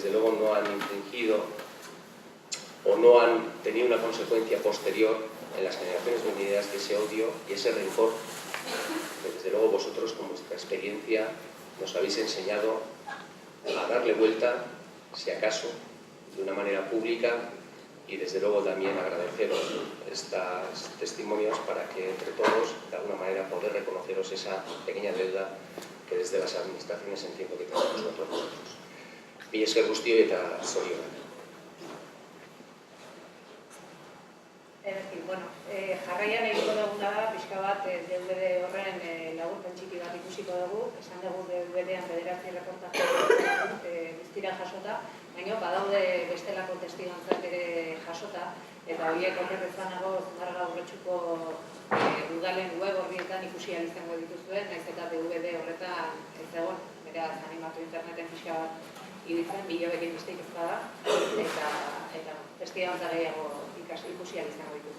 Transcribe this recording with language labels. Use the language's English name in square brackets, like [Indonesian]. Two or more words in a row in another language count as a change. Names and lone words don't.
[Spanish] desde luego no han infringido o no han tenido una consecuencia posterior en las generaciones venideras de ese odio y ese rencor que desde luego vosotros con vuestra experiencia nos habéis enseñado a darle vuelta, si acaso, de una manera pública y desde luego también agradeceros estos testimonios para que entre todos de alguna manera poder reconoceros esa pequeña deuda que desde las administraciones entiendo que tenemos nosotros. [Basque] Mila esker guztioi eta zorionak. Jarraian egingo duguna da, pixka bat DVD horren laburpen txiki bat ikusiko dugu, esan dugu DVD-an 9 reportaje guztira jasota, baina badaude bestelako testigantzak ere jasota, eta horiek okerrezanago Zumarraga Urretxuko udalen web horrietan ikusi ahal izango dituzuen, naiz eta DVD horretan ez egon, beraz animatu interneten pixka bat ibiltzen, bilobekin besteik ez bada, eta testigantza gehiago ikusi ahal izango dituzue.